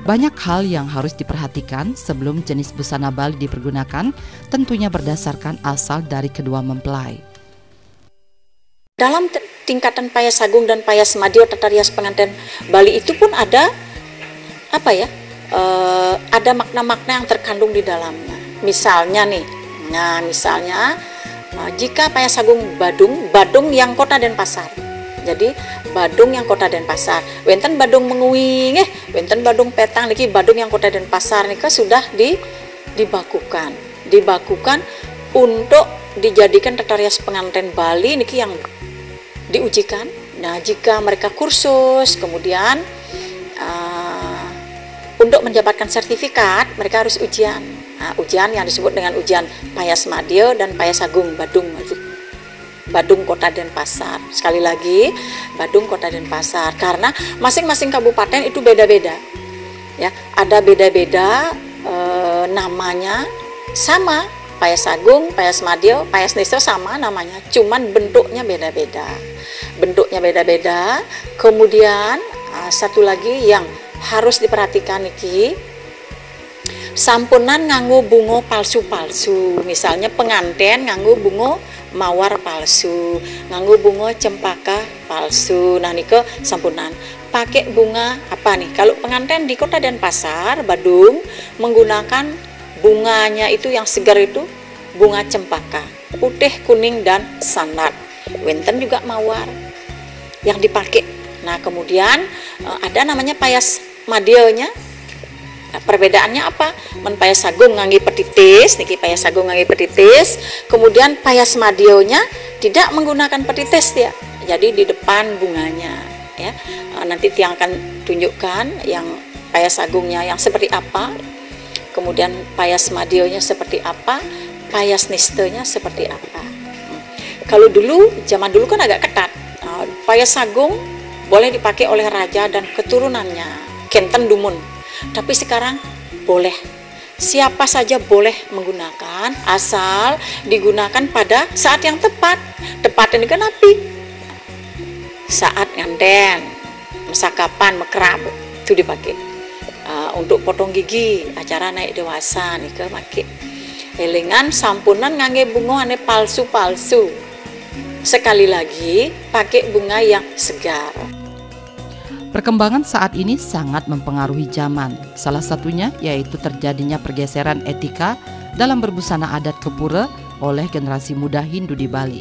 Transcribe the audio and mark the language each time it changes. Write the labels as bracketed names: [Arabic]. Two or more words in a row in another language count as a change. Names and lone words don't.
[Indonesian] Banyak hal yang harus diperhatikan sebelum jenis busana Bali dipergunakan, tentunya berdasarkan asal dari kedua mempelai. Dalam tingkatan payas sagung dan payas madio tata rias pengantin Bali itu pun ada ada makna-makna yang terkandung di dalamnya. Misalnya nih, jika payas sagung Badung yang Kota Denpasar. Jadi Badung yang Kota Denpasar. [Balinese] Wenten Badung Menguing, wenten Badung Petang niki [Indonesian] Badung yang Kota Denpasar nika sudah dibakukan untuk dijadikan tata rias pengantin Bali niki yang diujikan. Nah, jika mereka kursus kemudian untuk mendapatkan sertifikat mereka harus ujian. Nah, ujian yang disebut dengan ujian payas madio dan payas sagung Badung Kota Denpasar. Sekali lagi, Badung Kota Denpasar, karena masing-masing kabupaten itu beda-beda. Ya, ada beda-beda namanya, sama payas sagung, payas madio, payas nisto sama namanya, cuman bentuknya beda-beda. Kemudian satu lagi yang harus diperhatikan niki, [Balinese] sampunan nganggo bungo palsu-palsu. Misalnya pengantin nganggo bungo mawar palsu, nganggo bunga cempaka palsu. [Indonesian] Nah [Balinese] niko sampunan [Indonesian] pakai bunga apa nih? Kalau pengantin di Kota Denpasar, Badung menggunakan bunganya itu yang segar itu bunga cempaka, putih, kuning dan sandat. Wenten juga mawar yang dipakai. Nah kemudian ada namanya payas madionya. Nah, perbedaannya apa? [Balinese] Men payas sagung ngangge petitis, niki payas sagung ngangge petitis, [Indonesian] kemudian payas madionya tidak menggunakan petitis ya. Jadi di depan bunganya ya. Nanti Tiang akan tunjukkan yang payas sagungnya yang seperti apa. Kemudian payas madionya seperti apa, payas nistonya seperti apa. Kalau dulu, zaman dulu kan agak ketat. Payas sagung boleh dipakai oleh raja dan keturunannya, [Balinese] Kenten Dumun. [Indonesian] Tapi sekarang boleh, siapa saja boleh menggunakan asal digunakan pada saat yang tepat. Tepat ini kan api saat nganten, mesakapan, mekerap itu dipakai. Untuk potong gigi, acara naik dewasa nih ke make. [Balinese] Elingan sampunan ngangge bunga ane palsu-palsu. [Indonesian] Sekali lagi pakai bunga yang segar. Perkembangan saat ini sangat mempengaruhi zaman. Salah satunya yaitu terjadinya pergeseran etika dalam berbusana adat Kepura oleh generasi muda Hindu di Bali.